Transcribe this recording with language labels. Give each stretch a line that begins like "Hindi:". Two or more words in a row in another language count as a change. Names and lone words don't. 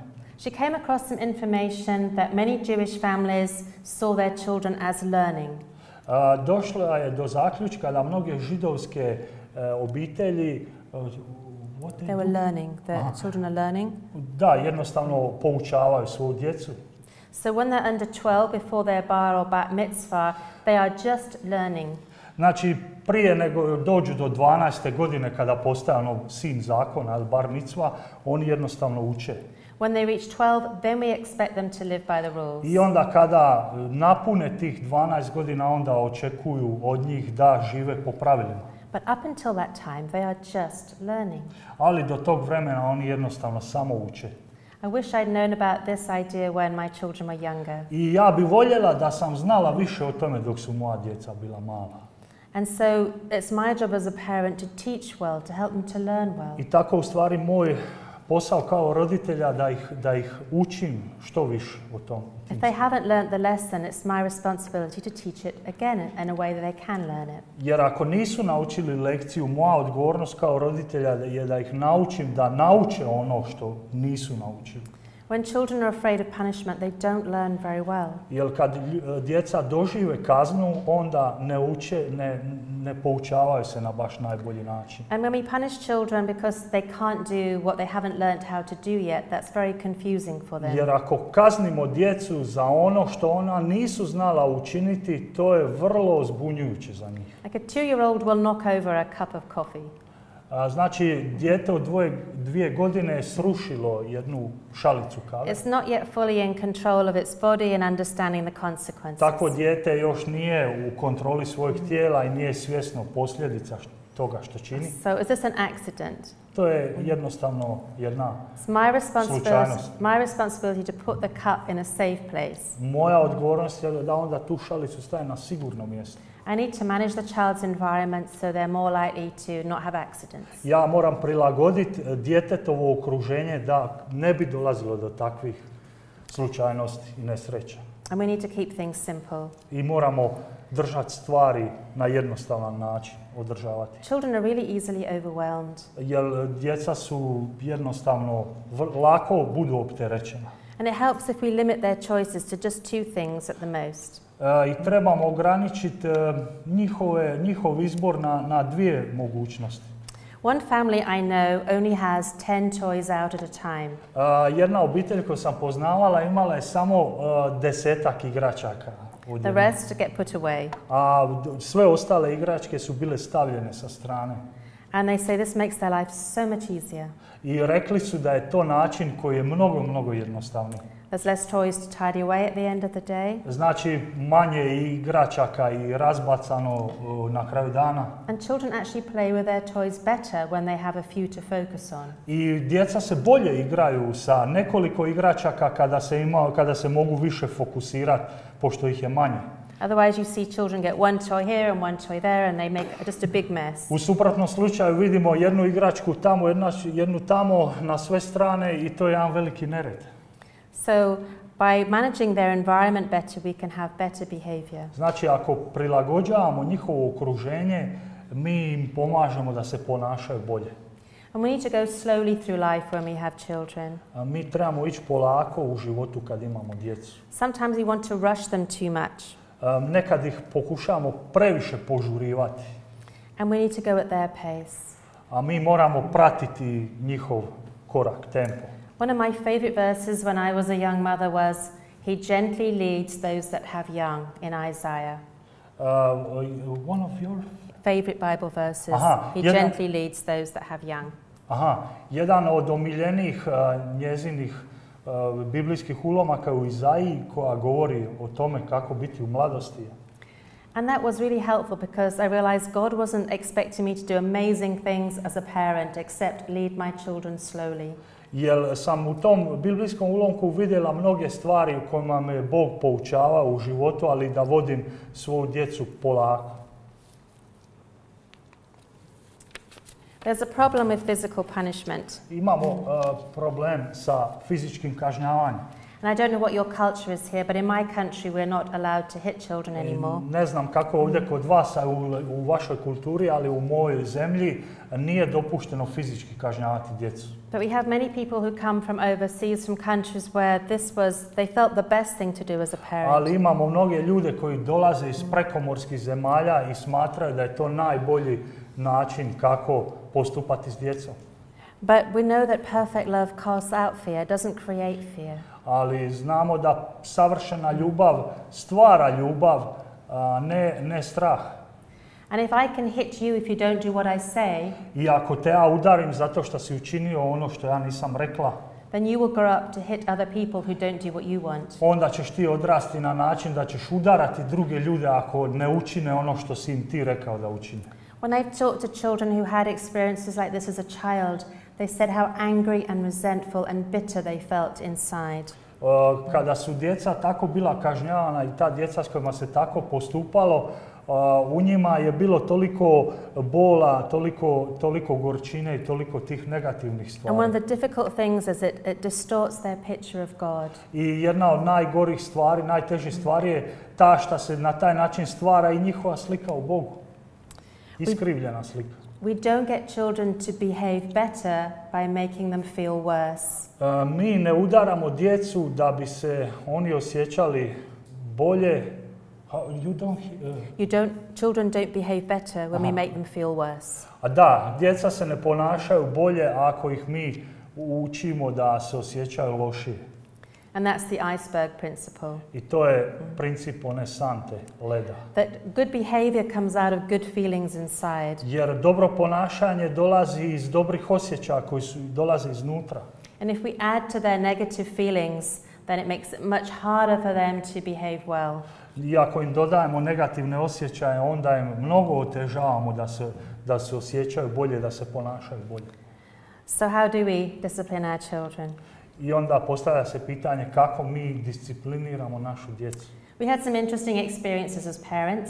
English: She came across some information that many Jewish families saw their children as learning.
Croatian: Došla je do zaključka da mnoge židovske obitelji
English: they were learning, the children are learning.
Croatian: Da, jednostavno poučavaju svoju djecu.
English: So when they're under 12, before their bar or bat mitzvah, they are just learning.
Croatian: Znači, prije nego dođu do 12. godine kada postaje sin zakona, ili
Hebrew: bar mitzva,
Croatian: oni jednostavno uče.
English: When they reach 12, then we expect them to live by the rules.
Croatian: I onda kada napune tih 12 godina, onda očekuju od njih da žive po pravilima.
English: But up until that time, they are just learning.
Croatian: Ali do tog vremena oni jednostavno samo uče.
English: I wish I'd known about this idea when my children were younger.
Croatian: I ja bi voljela da sam znala više o tome dok su moja djeca bila mala.
English: And so it's my job as a parent to teach well, to help them to learn well.
Croatian: I tako u stvari moj posao kao roditelja da ih učim što više o tom.
English: If they haven't learned the lesson, it's my responsibility to teach it again in a way that they can learn it.
Croatian: Jer ako nisu naučili lekciju, moja odgovornost kao roditelja je da ih naučim da nauče ono što nisu naučili.
English: When children are afraid of punishment, they don't learn very well.
Croatian: Jer kad djeca dožive kaznu, onda ne uče, ne poučavaju se na baš najbolji način.
English: And when we punish children because they can't do what they haven't learned how to do yet, that's very confusing for them.
Croatian: Jer ako kaznimo djecu za ono što ona nisu znala učiniti, to je vrlo zbunjujuće za njih.
English: Like a 2-year-old will knock over a cup of coffee.
Croatian: Znači, dijete od 2 godine je srušilo jednu šalicu kave.
English: It's not yet fully in control of its body and understanding the consequences.
Croatian: Takvo dijete još nije u kontroli svojeg tijela i nije svjesno posljedica toga što čini.
English: So is this an accident?
Croatian: To je jednostavno jedna slučajnost.
English: My responsibility to put the cup in a safe place.
Croatian: Moja odgovornost je da onda tu šalicu staje na sigurno mjesto.
English: I need to manage the child's environment so they're more likely to not have accidents.
Croatian: Ja moram prilagoditi djetetovo okruženje da ne bi dolazilo do takvih slučajnosti i nesreća.
English: And we need to keep things simple.
Croatian: I moramo držati stvari na jednostavan način, održavati.
English: Children are really easily overwhelmed.
Croatian: Jer djeca su jednostavno lako budu opterećena.
English: And it helps if we limit their choices to just 2 things at the most.
Croatian: I trebamo ograničiti njihov izbor na 2 mogućnosti.
English: One family I know only has 10 toys out at a time.
Croatian: Jedna obitelj koju sam poznavala imala je samo 10-ak igračaka.
English: The rest get put away.
Croatian: A sve ostale igračke su bile stavljene sa strane.
English: And they say this makes their life so much easier.
Croatian: I rekli su da je to način koji je mnogo jednostavniji.
English: There's less toys to tidy away at the end of the day.
Croatian: Znači manje igračaka i razbacano na kraju dana.
English: And children actually play with their toys better when they have a few to focus on.
Croatian: I djeca se bolje igraju sa nekoliko igračaka kada se mogu više fokusirati pošto ih je manje.
English: Otherwise you see children get one toy here and one toy there and they make just a big mess.
Croatian: U suprotnom slučaju vidimo jednu igračku tamo, jednu tamo na sve strane i to je jedan veliki nered.
English: So by managing their environment better, we can have better behavior.
Croatian: Znači, ako prilagođavamo njihovo okruženje, mi im pomažemo da se ponašaju bolje.
English: And we need to go slowly through life when we have children.
Croatian: Mi trebamo ići polako u životu kad imamo djecu.
English: Sometimes we want to rush them too much.
Croatian: Nekad ih pokušamo previše požurivati.
English: And we need to go at their pace.
Croatian: A mi moramo pratiti njihov korak, tempo.
English: One of my favorite verses when I was a young mother was, "He gently leads those that have young," in Isaiah. One of your favorite Bible verses. He gently leads those that have young.
Croatian: Jedan od omiljenih njezinih biblijskih ulomaka u Izaiji koja govori o tome kako biti u mladosti.
English: And that was really helpful because I realized God wasn't expecting me to do amazing things as a parent except lead my children slowly.
Croatian: Jer sam u tom biblijskom ulomku vidjela mnoge stvari u kojima me Bog poučava u životu, ali da vodim svoju djecu polako.
English: There's a problem with physical punishment.
Croatian: Imamo problem sa fizičkim kažnjavanjem.
English: And I don't know what your culture is here, but in my country we're not allowed to hit children anymore.
Croatian: Ne znam kako ovdje kod vas, a u vašoj kulturi, ali u mojoj zemlji nije dopušteno fizički kažnjavati djecu.
English: But we have many people who come from overseas, from countries where they felt the best thing to do as a parent.
Croatian: Ali imamo mnoge ljude koji dolaze iz prekomorskih zemalja i smatraju da je to najbolji način kako postupati s djecom.
English: But we know that perfect love casts out fear, doesn't create fear.
Croatian: Ali znamo da savršena ljubav stvara ljubav, ne strah.
English: And if I can hit you if you don't do what I say,
Croatian: i ako te ja udarim zato što si učinio ono što ja nisam rekla,
English: then you will grow up to hit other people who don't do what you want.
Croatian: Onda ćeš ti odrasti na način da ćeš udarati druge ljude ako ne učine ono što si im ti rekao da učine.
English: When I've talked to children who had experiences like this as a child, they said how angry and resentful and bitter they felt inside.
Croatian: Kada su djeca tako bila kažnjavana i ta djeca s kojima se tako postupalo, u njima je bilo toliko bola, toliko gorčine i toliko tih negativnih stvari.
English: And one of the difficult things is it distorts their picture of God.
Croatian: I jedna od najgorih stvari, najtežih stvari je ta što se na taj način stvara i njihova slika u Bogu. Iskrivljena slika.
English: We don't get children to behave better by making them feel worse.
Croatian: Mi ne udaramo djecu da bi se oni osjećali bolje.
English: Children don't behave better when we make them feel worse.
Croatian: A da, djeca se ne ponašaju bolje ako ih mi učimo da se osjećaju lošije.
English: And that's the iceberg principle.
Croatian: I to je princip one sante, leda.
English: That good behavior comes out of good feelings inside.
Croatian: Jer dobro ponašanje dolazi iz dobrih osjećaja koji dolaze iznutra.
English: And if we add to their negative feelings, then it makes it much harder for them to behave well.
Croatian: I ako im dodajemo negativne osjećaje, onda im mnogo otežavamo da se osjećaju bolje, da se ponašaju bolje.
English: So how do we discipline our children?
Croatian: I onda postavlja se pitanje kako mi discipliniramo našu djecu.
English: We had some interesting experiences as parents.